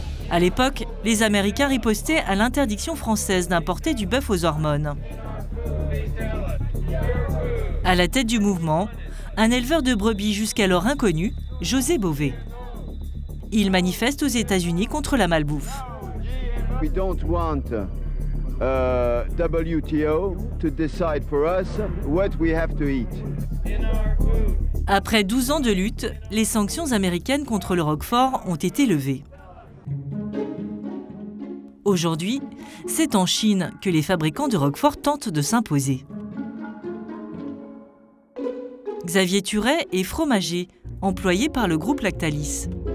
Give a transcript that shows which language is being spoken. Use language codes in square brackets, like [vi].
[fr] À l'époque, les Américains ripostaient à l'interdiction française d'importer du bœuf aux hormones. À la tête du mouvement, un éleveur de brebis jusqu'alors inconnu, José Bové. Il manifeste aux États-Unis contre la malbouffe. [en] We don't want WTO to decide for us what we have to eat. [fr] Après 12 ans de lutte, les sanctions américaines contre le Roquefort ont été levées. Aujourd'hui, c'est en Chine que les fabricants de Roquefort tentent de s'imposer. Xavier Turet est fromager, employé par le groupe Lactalis.